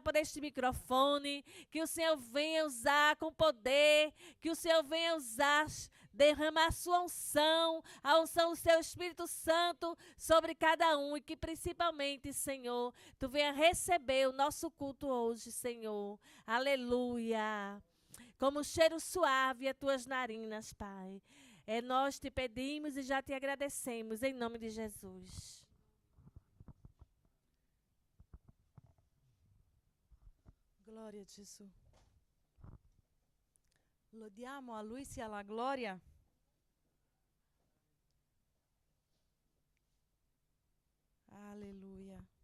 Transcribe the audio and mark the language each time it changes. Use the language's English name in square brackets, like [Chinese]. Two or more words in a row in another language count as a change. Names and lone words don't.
[Portuguese] por este microfone, que o Senhor venha usar com poder, que o Senhor venha usar, derramar a sua unção, a unção do seu Espírito Santo sobre cada um e que principalmente, Senhor, tu venha receber o nosso culto hoje, Senhor, aleluia, como cheiro suave as tuas narinas, Pai, nós te pedimos e já te agradecemos, em nome de Jesus. [Italian] Gloria a Gesù. Lodiamo, a Lui sia la gloria. Alleluia.